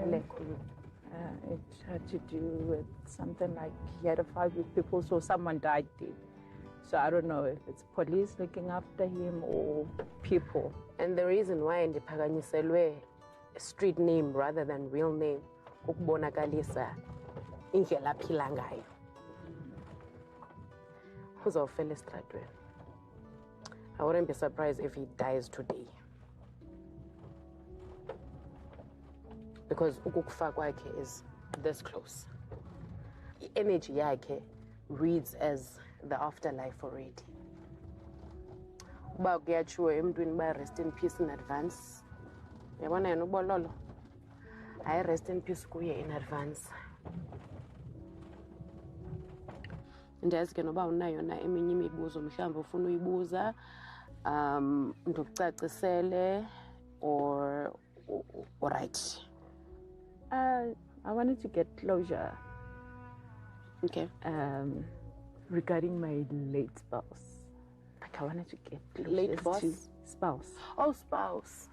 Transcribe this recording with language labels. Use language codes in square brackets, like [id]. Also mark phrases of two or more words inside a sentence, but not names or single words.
[en] It had to do with something like he had a fight with people, so someone died dead. So I don't know if it's police looking after him or people. And the reason why ndiphakanyiselwe a street name rather than real name, [xh] ukubonakalisa indlela aphila ngayo. [en] Who's our fellow Stradwen? I wouldn't be surprised if he dies today. Because [xh] ukukufa kwakhe [en] is this close. The energy yakhe reads as the afterlife already. [xh] Uba kuyatshiwo emntwini ba [en] rest in peace in advance. [xh] Yabona yena uBololo. [en] I rest in peace kuye in advance. [xh] Ndiyazi ke noba unayo na eminye imibuzo mhlawumbe ufuna uyibuza ndikucacisele [en] or right. I wanted to get closure. Okay. Regarding my late spouse. Like I wanted to get closure. Late boss? To spouse. Oh, spouse.